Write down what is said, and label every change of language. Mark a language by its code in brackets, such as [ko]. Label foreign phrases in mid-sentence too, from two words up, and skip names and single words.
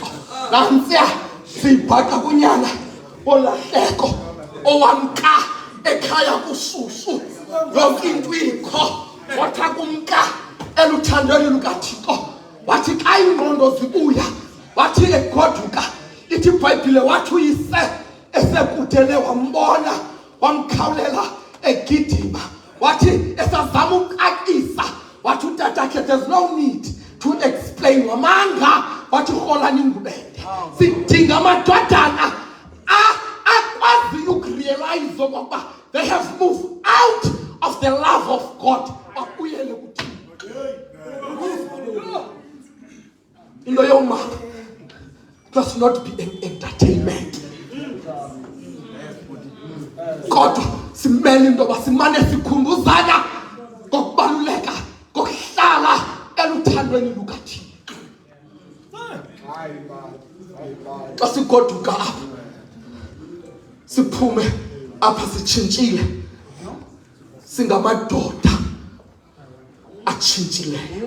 [xh] Nantsiya siyibhaqa kunyana olahleko owamka ekhaya kushushu yonke into ikho wathi kumka eluthandweni lukaThixo. Wathi xa ingqondo zibuya wathi egoduka ithi iBhayibhile wathi uyise esekudele wambona wamkhawulela egidima. Wathi esazama ukakisa wathi utatakhe [en] there's no need to explain [xh] wamanga wathi Hlalani ngubende. Sidinga amadodana akwazi ukurealize ukuba [en] they have moved out of the love of God. [xh] Bakuyele kuThixo. Into yomama [en] does not be an entertainment. [xh] Kodwa simele into basimane sikhumbuzana ngokubaluleka kokuhlala eluthandweni lukaThixo. Xa sigoduka apha siphume apha sitshintshile singamadoda atshintshileyo.